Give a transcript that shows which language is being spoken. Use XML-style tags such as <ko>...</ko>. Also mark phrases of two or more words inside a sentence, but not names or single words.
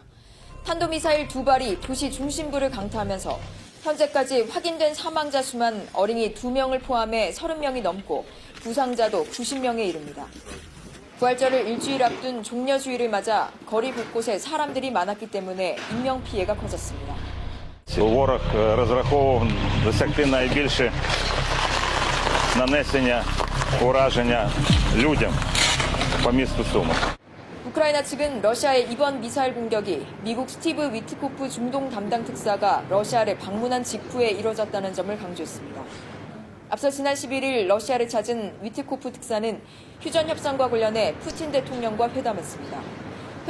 <ko>탄도미사일 2발이 도시 중심부를 강타하면서 현재까지 확인된 사망자 수만 어린이 2명을 포함해 30명이 넘고 부상자도 90명에 이릅니다. 부활절을 일주일 앞둔 종려주의를 맞아 거리 곳곳에 사람들이 많았기 때문에 인명피해가 커졌습니다.</ko> <uk>Ворог розраховував досягти найбільше нанесення ураження людям по місту Суми.</uk> <ko>우크라이나 측은 러시아의 이번 미사일 공격이 미국 스티브 위트코프 중동 담당 특사가 러시아를 방문한 직후에 이뤄졌다는 점을 강조했습니다. 앞서 지난 11일 러시아를 찾은 위트코프 특사는 휴전 협상과 관련해 푸틴 대통령과 회담했습니다.</ko>